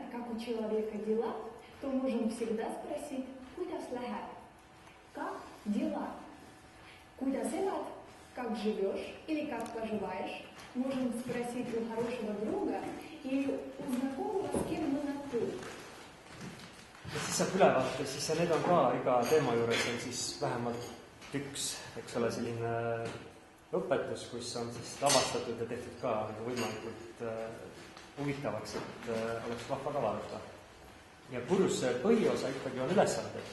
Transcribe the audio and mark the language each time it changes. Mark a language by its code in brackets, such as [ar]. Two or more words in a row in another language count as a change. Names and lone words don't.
[ru] у человека дела, то можем всегда спросить, [et] kuidas läheb? [ru] Как дела? [et] Kuidas elad? [ru] Как живешь или как поживаешь? Можем спросить у хорошего друга или у знакомого, с кем мы на «ты». [et] Ja siis saab ülevaate, siis need on ka iga teema juures on siis vähemalt üks, eks ole, selline õpetus, kus on siis lavastatud ja tehtud ka võimalikult huvitavaks, et oleks vahva ka vaadata. Ja kursuse põhiosa ikkagi on ülesanded.